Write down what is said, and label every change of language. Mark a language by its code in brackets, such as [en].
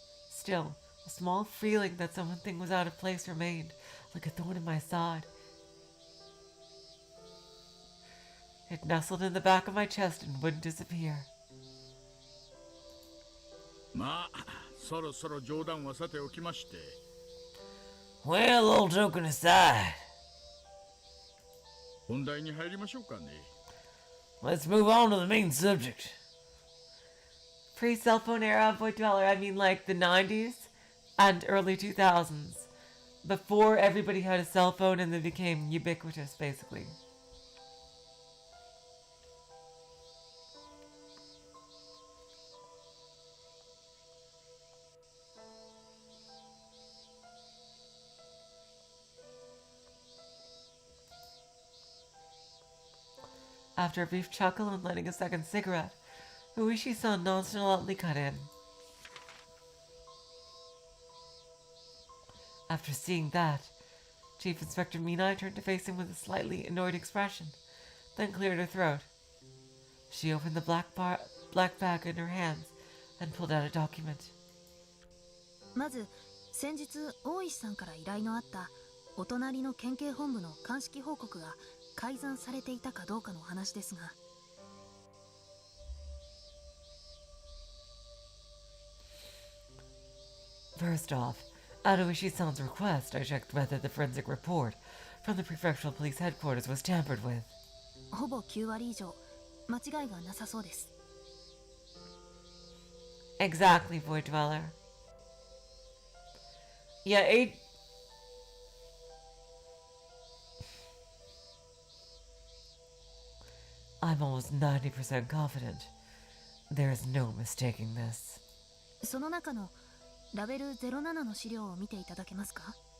[en] Still, a small feeling that something was out of place remained, like a thorn in my side. It nestled in the back of my chest and wouldn't disappear. [ja] まあ、そろそろ冗談はさておきまして。 [en] Well, all joking aside, [ja] 本題に入りましょうかね。 [en] let's move on to the main subject. Pre-cell phone era of Void Dweller, I mean like the 90s and early 2000s. Before everybody had a cell phone and they became ubiquitous, basically. After a brief chuckle and lighting a second cigarette, Uishi-san nonchalantly cut in. After seeing that, Chief Inspector Minai turned to face him with a slightly annoyed expression, then cleared her throat. She opened the black bag in her hands and pulled out a document. [ja] まず先日大石さんから依頼のあったお隣の県警本部の鑑識報告が改ざんされていたかどうかの話ですが。 [en] First off, at Uishi-san's request, I checked whether the forensic report from the prefectural police headquarters was tampered with. [ja] ほぼ9割以上間違いがなさそうです。 [en] Exactly, Void Dweller. Yeah, I'm almost 90% confident. There is no mistaking this. [ja] その中のラベル07の資料を見ていただけますか？